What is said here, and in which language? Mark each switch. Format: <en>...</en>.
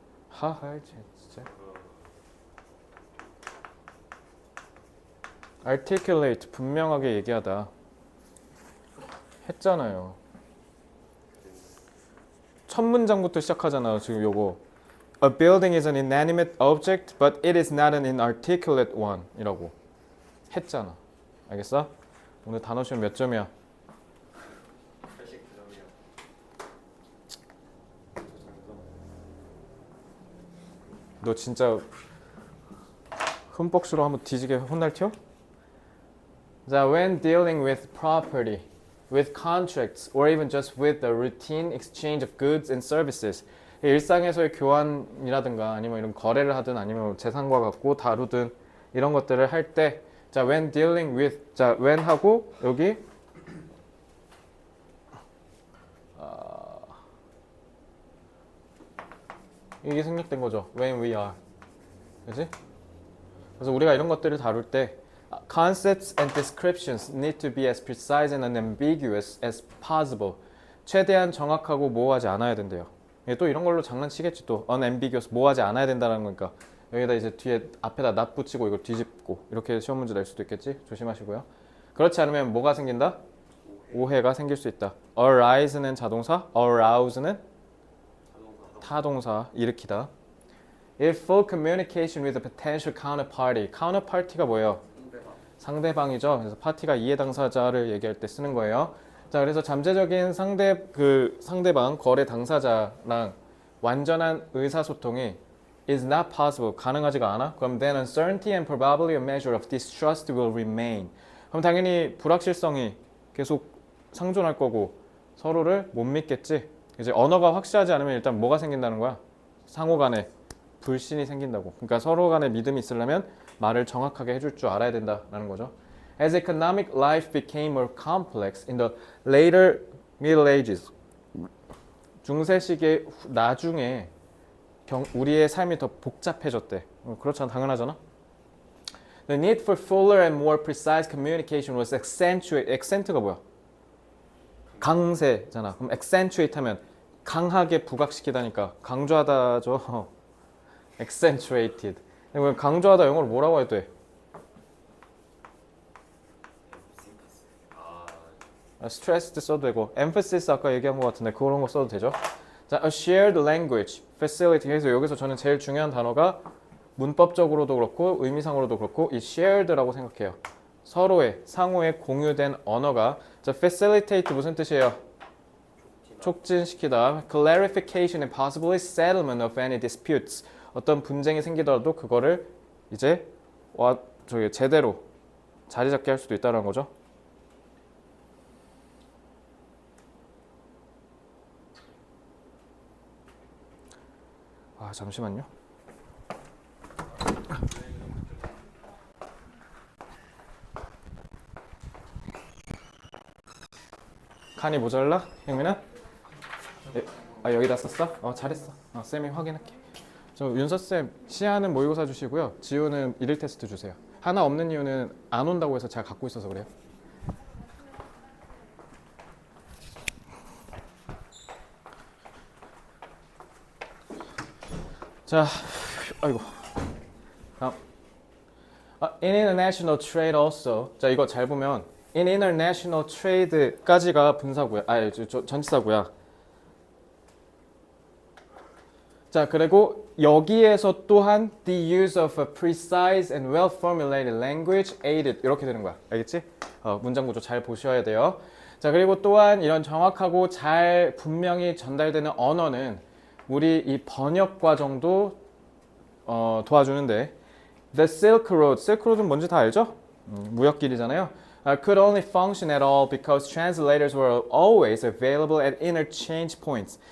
<ko>하하 진짜. articulate 분명하게 얘기하다. 했잖아요. 첫 문장부터 시작하잖아요. 지금 요거.</ko> <en>A building is an inanimate object, but it is not an inarticulate one.</en> <ko>이라고 했잖아. 알겠어? 오늘 단어 시험 몇 점이야? 89점이요. 너 진짜 흠뻑수로 한번 뒤지게 혼날 튀어? 자,</ko> <en>when dealing with property, with contracts, or even just with the routine exchange of goods and services,</en> <ko>일상에서의 교환이라든가 아니면 이런 거래를 하든 아니면 재산과 갖고 다루든 이런 것들을 할 때, 자,</ko> <en>when dealing with,</en> <ko>자, when 하고 여기 이게 생략된 거죠.</ko> <en>when we are,</en> <ko>그렇지? 그래서 우리가 이런 것들을 다룰 때</ko> <en>concepts and descriptions need to be as precise and unambiguous as possible.</en> <ko>최대한 정확하고 모호하지 않아야 된대요. 또 이런 걸로 장난치겠지 또. unambiguous, 모호하지 않아야 된다는 거니까 여기다 이제 뒤에 앞에다 not 붙이고 이걸 뒤집고 이렇게 시험 문제 낼 수도 있겠지. 조심하시고요. 그렇지 않으면 뭐가 생긴다? 오해가 생길 수 있다. arise는 자동사, arouse는 타동사, 일으키다.</ko> <en>If full communication with a potential counterparty.</en> <ko>counterparty가 뭐예요? 상대방이죠. 그래서 파티가 이해 당사자를 얘기할 때 쓰는 거예요. 자, 그래서 잠재적인 상대방 거래 당사자랑 완전한 의사소통이</ko> <en>is not possible.</en> <ko>가능하지가 않아. 그럼</ko> <en>then uncertainty and probably a measure of distrust will remain.</en> <ko>그럼 당연히 불확실성이 계속 상존할 거고 서로를 못 믿겠지. 이제 언어가 확실하지 않으면 일단 뭐가 생긴다는 거야? 상호 간에 불신이 생긴다고. 그러니까 서로 간에 믿음이 있으려면 말을 정확하게 해줄 줄 알아야 된다라는 거죠.</ko> <en>As economic life became more complex in the later Middle Ages,</en> <ko>중세 시기 나중에 우리의 삶이 더 복잡해졌대. 그렇잖아, 당연하잖아.</ko> <en>The need for fuller and more precise communication was accentuated.</en> <ko>accentu가 뭐야? 강세잖아. 그럼 accentuate 하면 강하게 부각시키다니까 강조하다죠.</ko> <en>accentuated.</en> <ko>강조하다 영어로 뭐라고 해도 돼? stressed 써도 되고 emphasis 아까 얘기한 것 같은데 그런 거 써도 되죠.</ko> <en>자, a shared language facility.</en> <ko>그래서 여기서 저는 제일 중요한 단어가 문법적으로도 그렇고 의미상으로도 그렇고 이 shared라고 생각해요. 서로의 상호의 공유된 언어가. 자, facilitate 무슨 뜻이에요? 촉진시키다.</ko> <en>clarification and possibly settlement of any disputes.</en> <ko>어떤 분쟁이 생기더라도 그거를 이제 제대로 자리 잡게 할 수도 있다는 거죠. 잠시만요. 칸이 모자라? 형민아? 예. 아 여기다 썼어? 잘했어. 쌤이 확인할게. 저 윤서쌤 시아는 모의고사 주시고요. 지우는 일일 테스트 주세요. 하나 없는 이유는 안 온다고 해서 제가 갖고 있어서 그래요. 자, 아이고. 다음.</ko> <en>In international trade also.</en> <ko>자, 이거 잘 보면 in international trade까지가 분사구야. 전치사구야. 자, 그리고 여기에서 또한</ko> <en>the use of a precise and well formulated language aided</en> <ko>이렇게 되는 거야. 알겠지? 문장 구조 잘 보셔야 돼요. 자, 그리고 또한 이런 정확하고 잘 분명히 전달되는 언어는 우리 이 번역 과정도 도와주는데 The Silk Road, Silk Road은 뭔지 다 알죠? 무역길이잖아요.</ko> <en>Could only function at all because translators were always available at interchange points.</en>